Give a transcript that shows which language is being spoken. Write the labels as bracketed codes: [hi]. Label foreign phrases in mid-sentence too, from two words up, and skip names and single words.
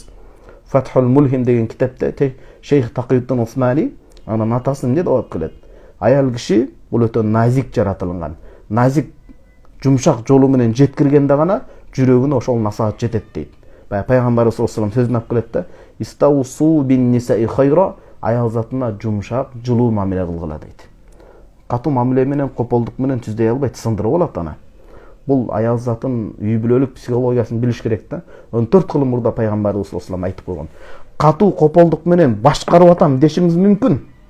[ky] Фатхул Мулхим деген китепте Шейх Такийуттин Усмани анын атасы эмне деп алып келет? Аял киши бул өтө назик жаратылган. Назик жумшак жолу менен жеткиргенде гана жүрөгүнө ошол насаат жетет дейт. Пайгамбарыбыз [ar] صلى الله عليه وسلم [ky] сөзүн алып келет да: [ar] "استوصوا بالنساء خيرا", [ky] аял затына жумшак, жылуу мамиле кылгыла дейт. Катуу мамиле менен, кополдук менен түздөй албайт, сындырып алат аны. Бул аял затын үй бүлөлүк психологиясын билиш керек да. 14 кыл мурда Пайгамбарыбыз [ar] صلى الله عليه وسلم [ky] айтып койгон. Катуу кополдук менен башкарып атам дешиңиз мүмкүн.